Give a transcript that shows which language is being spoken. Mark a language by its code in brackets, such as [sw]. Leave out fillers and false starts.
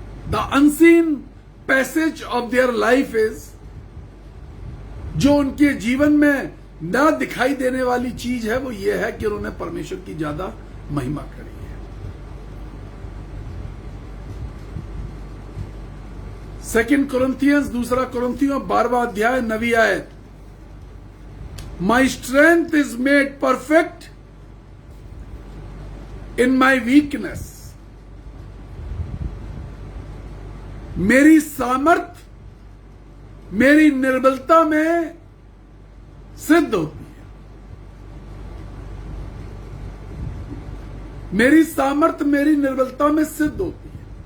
[en] The unseen passage of their life is, [hi] जो उनके जीवन में न दिखाई देने वाली चीज है, वो ये है कि उन्होंने परमेश्वर की ज्यादा महिमा करी है। 2 Corinthians 2 Corinthians 12वां अध्याय 9वीं आयत। [en] My strength is made perfect in my weakness। [hi] मेरी सामर्थ मेरी निर्बलता में सिद्ध होती है। मेरी सामर्थ मेरी निर्बलता में सिद्ध होती है।